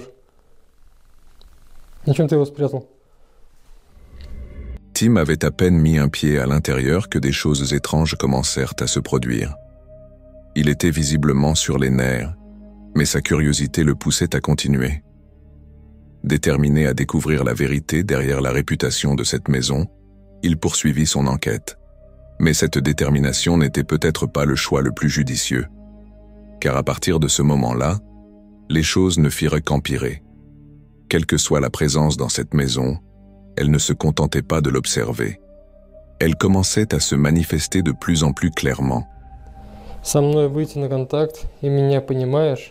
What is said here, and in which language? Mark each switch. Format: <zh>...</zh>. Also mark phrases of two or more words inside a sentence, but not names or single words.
<ru>Зачем ты его спрятал?</ru> <fr>Tim avait à peine mis un pied à l'intérieur que des choses étranges commencèrent à se produire. Il était visiblement sur les nerfs, mais sa curiosité le poussait à continuer. Déterminé à découvrir la vérité derrière la réputation de cette maison, il poursuivit son enquête. Mais cette détermination n'était peut-être pas le choix le plus judicieux, car à partir de ce moment-là, les choses ne firent qu'empirer. Quelle que soit la présence dans cette maison, elle ne se contentait pas de l'observer. Elle commençait à se manifester de plus en plus clairement.</fr> <ru>Со мной выйти на контакт и меня понимаешь?</ru>